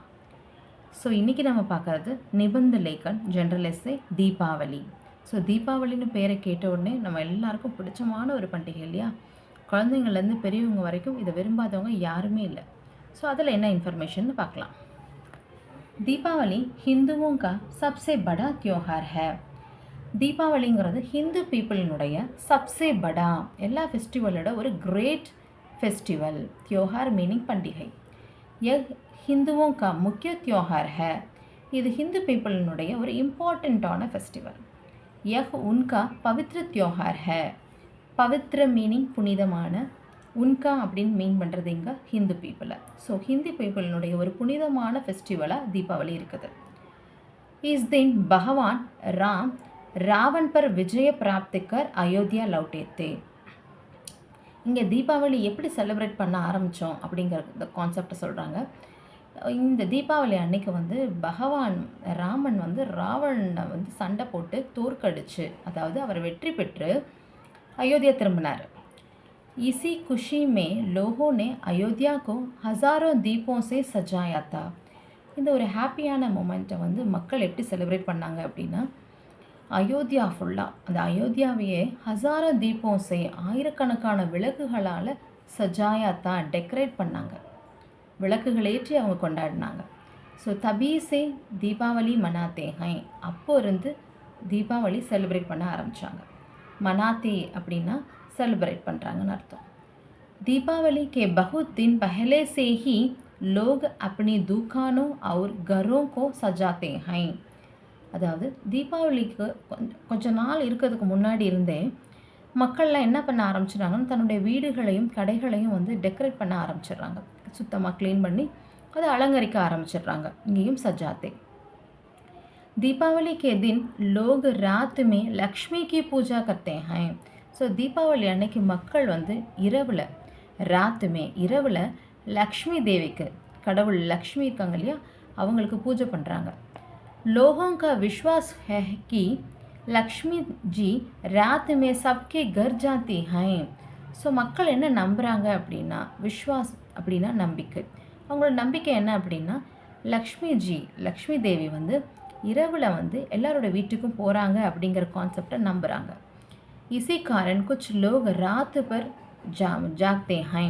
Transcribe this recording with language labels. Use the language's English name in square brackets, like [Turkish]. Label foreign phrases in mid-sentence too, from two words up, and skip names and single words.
[Tamil] ஸோ இன்றைக்கி நம்ம பார்க்குறது [Hindi] निबंध लेखन [English] general essay [Tamil] தீபாவளி. ஸோ தீபாவளின்னு பேரை கேட்ட உடனே நம்ம எல்லாருக்கும் பிடிச்சமான ஒரு பண்டிகை இல்லையா? குழந்தைங்கள்லேருந்து பெரியவங்க வரைக்கும் இதை விரும்பாதவங்க யாருமே இல்லை. ஸோ அதில் என்ன இன்ஃபர்மேஷன் பார்க்கலாம். [Hindi] தீபாவளி ஹிந்துவோं का सबसे बड़ा त्योहार है. [Tamil] தீபாவளிங்கிறது ஹிந்து பீப்புளினுடைய [Hindi] सबसे बड़ा, [Tamil] எல்லா ஃபெஸ்டிவலோட ஒரு [English] great festival. [Tamil] त्योहार மீனிங் பண்டிகை. [Hindi] हिंदुओं का मुख्य त्यौहार है. [Tamil] இது ஹிந்து பீப்புளினுடைய ஒரு இம்பார்ட்டண்ட்டான ஃபெஸ்டிவல். [Hindi] यह उनका पवित्र त्यौहार है. [Tamil] பவித்ர மீனிங் புனிதமான, உன்கா அப்படின்னு மீன் பண்ணுறது இங்கே ஹிந்து பீப்புளை. ஸோ ஹிந்து பீப்புளினுடைய ஒரு புனிதமான ஃபெஸ்டிவலாக தீபாவளி இருக்குது. [Hindi] इस दिन भगवान राम रावण पर विजय प्राप्त कर अयोध्या लौटे थे. [Tamil] இங்கே தீபாவளி எப்படி செலிப்ரேட் பண்ண ஆரம்பித்தோம் அப்படிங்கிற இந்த கான்செப்டை சொல்கிறாங்க. இந்த தீபாவளி அன்னைக்கு பகவான் ராமன் ராவணனை சண்டை போட்டு தோற்கடிச்சு, அதாவது அவர் வெற்றி பெற்று அயோத்தியா திரும்பினார். [Hindi] इसी खुशी में लोगों ने अयोध्या को हज़ारों दीपों से सजाया था. [Tamil] இந்த ஒரு ஹாப்பியான மூமெண்ட்டை மக்கள் எப்படி செலிப்ரேட் பண்ணாங்க அப்படின்னா, அயோத்தியா ஃபுல்லாக அந்த அயோத்தியாவையே [Hindi] हज़ारों दीपों से [Tamil] ஆயிரக்கணக்கான விளக்குகளால் சஜாயாத்தா டெக்கரேட் பண்ணாங்க. விளக்குகள் ஏற்றி அவங்க கொண்டாடினாங்க. ஸோ [Hindi] तभी से दीपावली मनाते हैं, [Tamil] அப்போ இருந்து தீபாவளி செலிப்ரேட் பண்ண ஆரம்பித்தாங்க. மனாத்தே அப்படின்னா செலிப்ரேட் பண்ணுறாங்கன்னு அர்த்தம். [Hindi] दीपावली के बहुत दिन पहले से ही लोग अपनी दुकानों और घरों को सजाते हैं. [Tamil] அதாவது தீபாவளிக்கு கொஞ்ச நாள் இருக்கிறதுக்கு முன்னாடி இருந்தே மக்கள்லாம் என்ன பண்ண ஆரம்பிச்சிடுறாங்கன்னு தன்னுடைய வீடுகளையும் கடைகளையும் டெக்கரேட் பண்ண ஆரம்பிச்சிடுறாங்க. சுத்தமாக க்ளீன் பண்ணி அதை அலங்கரிக்க ஆரம்பிச்சிடுறாங்க. இங்கேயும் சஜாத்தே. [Hindi] दीपावली के दिन लोग रात में लक्ष्मी की पूजा करते हैं. [Tamil] ஸோ தீபாவளி அன்னைக்கு மக்கள் இரவில் இரவில் லக்ஷ்மி தேவிக்கு, கடவுள் லக்ஷ்மி இருக்காங்க இல்லையா, அவங்களுக்கு பூஜை பண்ணுறாங்க. [Hindi] लोगों का विश्वास है कि लक्ष्मी जी रात में सबके घर जाती हैं. [Tamil] ஸோ மக்கள் என்ன நம்புகிறாங்க அப்படின்னா, விஸ்வாஸ் அப்படின்னா நம்பிக்கை. அவங்களோட நம்பிக்கை என்ன அப்படின்னா, லக்ஷ்மி தேவி இரவில் எல்லாரோட வீட்டுக்கும் போகிறாங்க அப்படிங்கிற கான்செப்டை நம்புகிறாங்க. [Hindi] इसी कारण कुछ लोग रात भर जागते हैं.